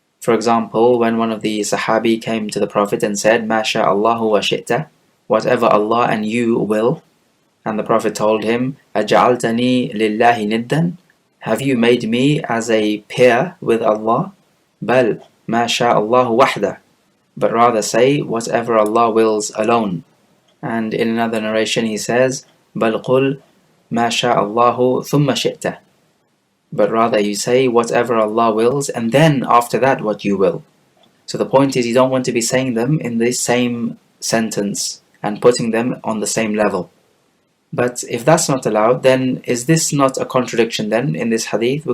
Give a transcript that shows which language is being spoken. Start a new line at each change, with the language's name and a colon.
English: For example, when one of the Sahabi came to the Prophet and said,
Arabic: Ma sha Allahu wa shi'ta,
English: whatever Allah and you will, And the Prophet told him,
Arabic: أَجَعَلْتَنِي لِلَّهِ نِدًّا?
English: Have you made me as a peer with Allah?
Arabic: بَلْ مَا شَاءَ اللَّهُ وَحْدَهُ.
English: But rather say whatever Allah wills alone. And in another narration he says,
Arabic: بَلْ قُلْ مَا شَاءَ اللَّهُ ثُمَّ شِئْتَ.
English: But rather you say whatever Allah wills, and then after that what you will. So the point is, you don't want to be saying them in the same sentence and putting them on the same level. But if that's not allowed, then is this not a contradiction then in this hadith?